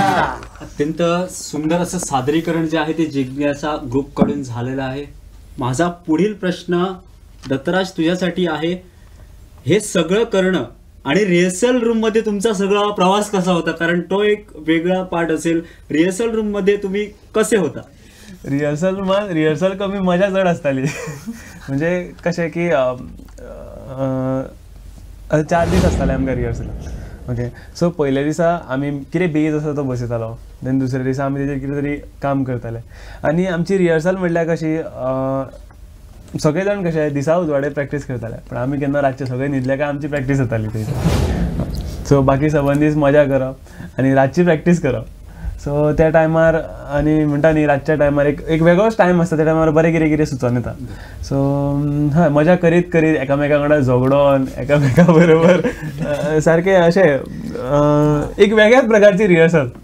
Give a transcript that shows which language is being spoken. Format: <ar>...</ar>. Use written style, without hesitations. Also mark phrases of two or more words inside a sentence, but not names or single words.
<mr>अत्यंत सुंदर असं सादरीकरण जे आहे ते जिज्ञासा ग्रुप कडून झालेलं आहे माझा पुढील प्रश्न दत्तराज तुझ्यासाठी आहे हे सगळं करणं आणि</mr> <en>rehearsal room</en> <mr>मध्ये तुमचा सगळा प्रवास कसा होता कारण तो एक वेगळा पार्ट असेल</mr> <en>rehearsal room</en> <mr>मध्ये तुम्ही कसे होता</mr> <kok>रिहर्सल कमी मजा चड आसताली म्हणजे कशें की 4 दीस आसताले आमकां रिहर्सलाक</kok> <en>okay so</en> <kok>पयल्या दिसा आमी कितें बेज आसा तो बसयतालो देन दुसऱ्या दिसा आमी तेजेर कितें तरी काम करताले आनी आमची रिहर्सल म्हणल्यार कशी सगळे जाण कशे दिसा उजवाडे प्रॅक्टीस करताले पण आमी केन्ना रातचे सगळे न्हिदले काय आमची प्रॅक्टीस जाताली थंय सो बाकी 7 दीस मजा करप आनी रातची प्रॅक्टीस करप सो त्या टायमार आनी म्हणटा न्ही रातच्या टायमार एक वेगळोच टायम आसता त्या टायमार बरें कितें कितें सुचोन येता सो हय मजा करीत करीत एकामेका वांगडा झगडोन एकामेका बरोबर सारकें अशें एक वेगळ्याच प्रकारची रिहर्सल</kok>